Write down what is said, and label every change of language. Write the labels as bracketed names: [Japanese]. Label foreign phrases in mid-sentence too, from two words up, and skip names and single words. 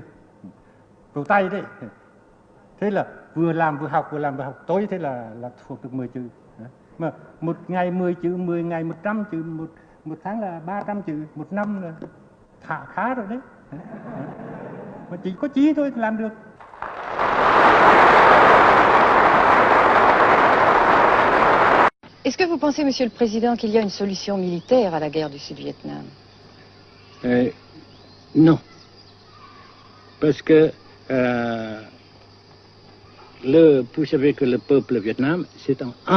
[Vietnamese] Vào tay đấy. Thế là vừa làm vừa học tối thế là thuộc được 10 chữ. Mà một ngày 10 chữ, 10 ngày 100 chữ, một tháng là 300 chữ, một năm là khá rồi đấy. Mà chỉ có chí thôi làm được. [French] Est-ce que vous pensez, Monsieur le Président, qu'il y a une solution militaire à la guerre du Sud-Vietnam? Non. Parce que vous savez que le peuple Vietnam, c'est en un.